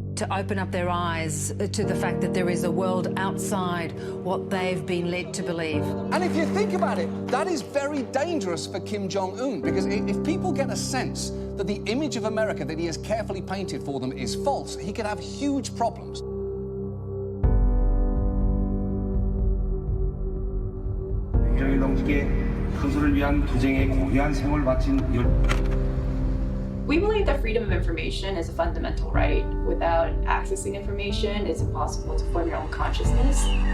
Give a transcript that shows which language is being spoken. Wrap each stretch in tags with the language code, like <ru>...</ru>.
<en>To open up their eyes to the fact that there is a world outside what they've been led to believe. And if you think about it, that is very dangerous for Kim Jong-un, because if people get a sense that the image of America that he has carefully painted for them is false, he could have huge problems.</en> <ko>김정일 동지께 큰소를 위한 투쟁에 고귀한 생을 바친</ko> <en>We believe that freedom of information is a fundamental right. Without accessing information, it's impossible to form your own consciousness.</en>